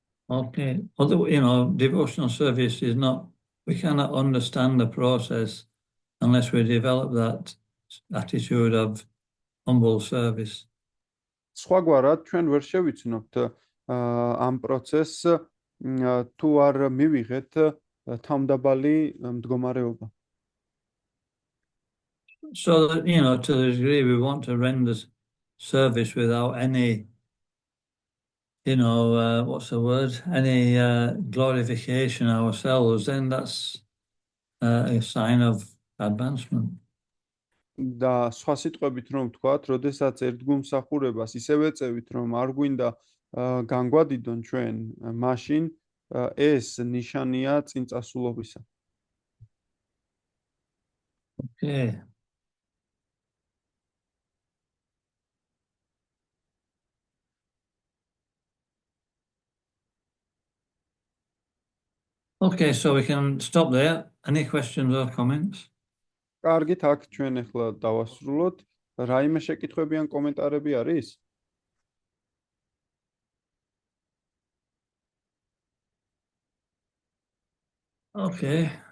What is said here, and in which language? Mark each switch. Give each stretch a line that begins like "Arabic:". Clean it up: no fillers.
English: Okay, although, you know, devotional service is not, we cannot understand the process unless we develop that attitude of humble service.
Georgian: სხვაგვარად ჩვენ ვერ შევიცნობთ ამ პროცესს თუ არ მივიღეთ თავმდაბალი მდგომარეობა.
English: So that, you know, to the degree we want to render service without any, you know, what's the word? Any glorification ourselves, then that's a sign of advancement.
Georgian: და სხვა სიტყვებით რომ ვთქვათ, როდესაც ერთგულმსახურებას ისევ ეწევით, რომ არ გვინდა განგვადიდონ ჩვენ, მაშინ ეს ნიშანია წინწასულობისა.
English: Okay. Okay, so we can stop there. Any questions or comments?
Georgian: კარგით, აქ ჩვენ ახლა დავასრულოთ. რაიმე შეკითხვები ან კომენტარები არის?
English: Okay.